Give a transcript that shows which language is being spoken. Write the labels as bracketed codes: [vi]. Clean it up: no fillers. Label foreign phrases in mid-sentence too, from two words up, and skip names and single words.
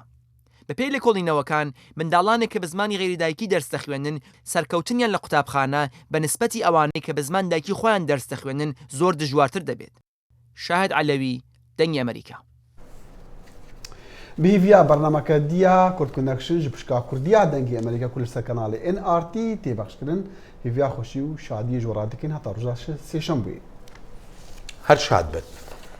[ckb] بە پێی لێکۆڵینەوەکان منداڵانێک کە بە زمانی غێری دایکی دەرس دەخوێنن سەرکەوتنیان لە قوتابخانە بە نسبەتی ئەوانەی کە بە زمان دایکی خۆیان دەرس دەخوێنن زۆر دژوارتر دەبێت. شاهد علەوی، دەنگی ئەمریکا. [ku] بهیڤیا بەرنامەکە دیا کورد کۆنەکشن ji pişka Kurdiya dengê Amerîka ku li ser kanalê NRT têbexşkirin hêviya xweşî û şadiyê ji we radikin heta roja sêşembayê. Her şad bit.